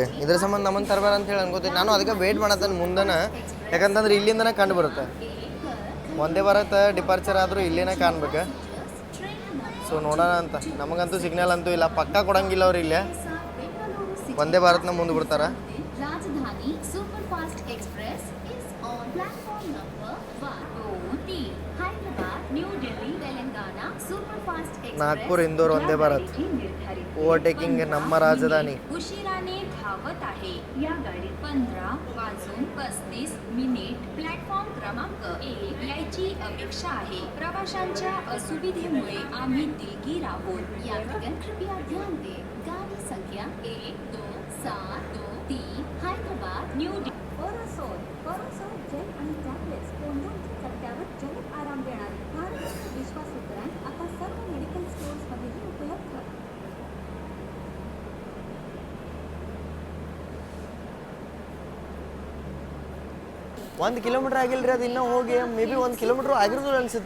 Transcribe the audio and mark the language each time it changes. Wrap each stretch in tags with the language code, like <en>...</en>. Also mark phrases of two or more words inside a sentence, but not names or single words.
<kn>ಇದ್ರ ಸಂಬಂಧ ನಮ್ಮನ್ನು ತರಬೇಡ ಅಂತ ಹೇಳಿ ಅನ್ಕೋತೀನಿ. ನಾನು ಅದಕ್ಕೆ ವೆಯ್ಟ್ ಮಾಡತ್ತೇನೆ ಮುಂದೆನ, ಯಾಕಂತಂದ್ರೆ ಇಲ್ಲಿಂದನೇ ಕಂಡು ಬರುತ್ತೆ. ಒಂದೇ ಭಾರತ್ ಡಿಪಾರ್ಚರ್ ಆದರೂ ಇಲ್ಲಿನೇ ಕಾಣ್ಬೇಕು. ಸೊ ನೋಡೋಣ ಅಂತ. ನಮಗಂತೂ ಸಿಗ್ನಲ್ ಅಂತೂ ಇಲ್ಲ, ಪಕ್ಕ ಕೊಡಂಗಿಲ್ಲ ಅವ್ರು. ಇಲ್ಲೇ ಒಂದೇ ಭಾರತ್ನ ಮುಂದೆ ಬಿಡ್ತಾರೆ.</kn> <en>राजधानी सुपरफास्ट एक्सप्रेस is on platform number 1, 2, 3.</en> <mr>हैदराबाद, न्यू दिल्ली, तेलंगाना सुपरफास्ट एक्सप्रेस नागपूर, इंदोर वंदे भारत ओव्हरटेकिंग</mr> <kn>ನಮ್ಮ ರಾಜಧಾನಿ</kn> <mr>उशिराने धावत आहे. या गाडीत 15 वाजून 35 मिनिट प्लॅटफॉर्म क्रमांक 1 यायची अपेक्षा आहे. प्रवाशांच्या असुविधेमुळे आम्ही दिलगीर आहोत.</mr> <hi>यात्रिगण कृपया ध्यान दें. गाड़ी संख्या 12723 हैदराबाद न्यू दिल्ली.</hi> <mr>बरोसोल जेल आणि टॅब्लेट्स कोंडोमच्या चटक्यावर जलद आराम देणारी भारताची विश्वासू ब्रँड आता सर्व मेडिकल स्टोअर्समध्येही उपलब्ध.</mr> <kn>1 ಕಿಲೋಮೀಟರ್ ಆಗಿಲ್ರಿ ಅದು ಇನ್ನೂ ಹೋಗಿ</kn> <en>may be</en> <kn>1 ಕಿಲೋಮೀಟ್ರ್ ಆಗಿರೋದು ಅನ್ಸುತ್ತೆ.</kn>